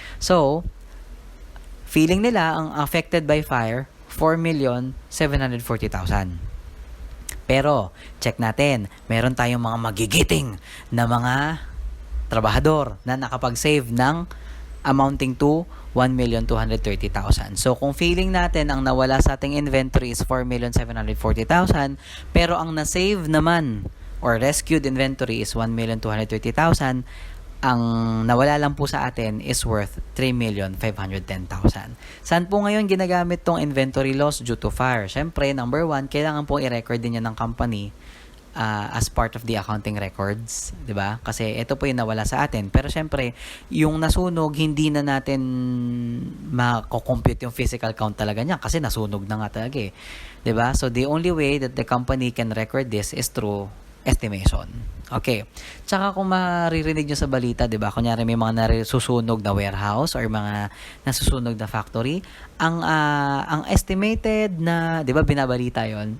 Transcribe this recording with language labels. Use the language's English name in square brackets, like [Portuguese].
[Filipino] So, feeling nila, ang [English] affected by fire, [Filipino] 4,740,000. Pero, check natin, meron tayong mga magigiting na mga trabahador na nakapag-save ng [English] amounting to [Filipino] 1,230,000. So, kung feeling natin ang nawala sa ating inventory is 4,740,000, pero ang na-save naman or rescued inventory is 1,230,000, ang nawala lang po sa atin is worth 3,510,000. Saan po ngayon ginagamit tong inventory loss due to fire? Siyempre, number 1, kailangan po i-record din yan ng company as part of the accounting records, 'di ba? Kasi ito po yung nawala sa atin. Pero siyempre, yung nasunog, hindi na natin mako-compute yung physical count talaga niya kasi nasunog na nga talaga eh. 'Di ba? [English] So the only way that the company can record this is through estimation. [Filipino] Okay. Tsaka kung maririnig nyo sa balita, 'di ba? Kunyari may mga nasusunog na warehouse or mga nasusunog na factory, ang estimated na, 'di ba, binabalita 'yon.